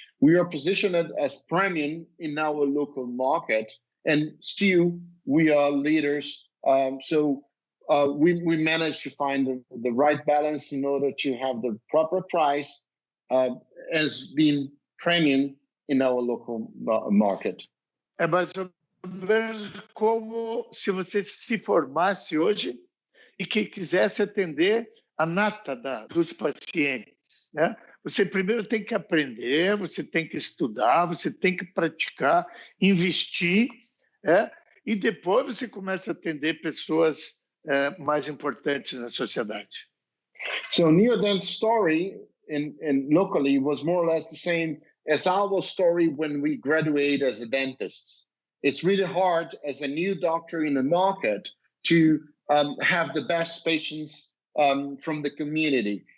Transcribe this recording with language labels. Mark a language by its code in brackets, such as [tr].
[en] We are positioned as premium in our local market, and still we are leaders. So we managed to find the right balance in order to have the proper price as being premium in our local market. [pt] É mais ou menos como se você se formasse hoje e que quisesse atender a nata dos pacientes, né? Você primeiro tem que aprender, você tem que estudar, você tem que praticar, investir, e depois você começa a atender pessoas mais importantes na sociedade. [en] So Neodent's story in locally was more or less the same as our story when we graduate as a dentist. It's really hard as a new doctor in the market to have the best patients from the community.